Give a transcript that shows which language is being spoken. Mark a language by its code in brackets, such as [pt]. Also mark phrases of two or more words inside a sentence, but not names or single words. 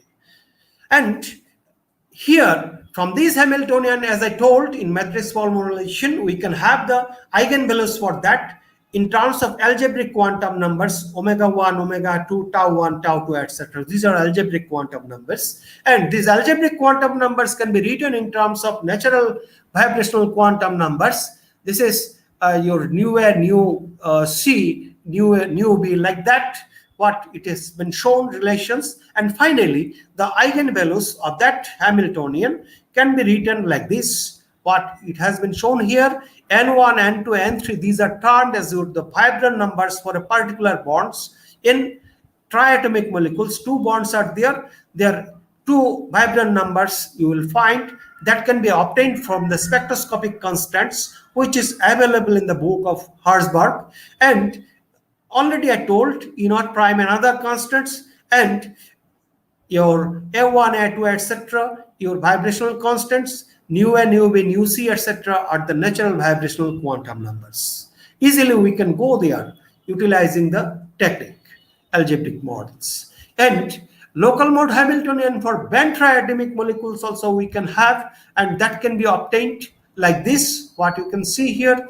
[en] And here, from this Hamiltonian, as I told, in matrix formulation, we can have the eigenvalues for that in terms of algebraic quantum numbers, omega 1, omega 2, tau 1, tau 2, etc. These are algebraic quantum numbers. And these algebraic quantum numbers can be written in terms of natural vibrational quantum numbers. This is your nu A, nu C, nu B, like that, what it has been shown relations. And finally, the eigenvalues of that Hamiltonian can be written like this. What it has been shown here, N1, N2, N3, these are termed as the vibron numbers for a particular bonds. In triatomic molecules, two bonds are there. There are two vibron numbers you will find that can be obtained from the spectroscopic constants, which is available in the book of Herzberg. And already I told E naught prime and other constants, and your A1, A2, etc., your vibrational constants. nu A, nu B, nu C, etc. are the natural vibrational quantum numbers. Easily we can go there utilizing the technique, algebraic models. And local mode Hamiltonian for band triatomic molecules also we can have, and that can be obtained like this, what you can see here.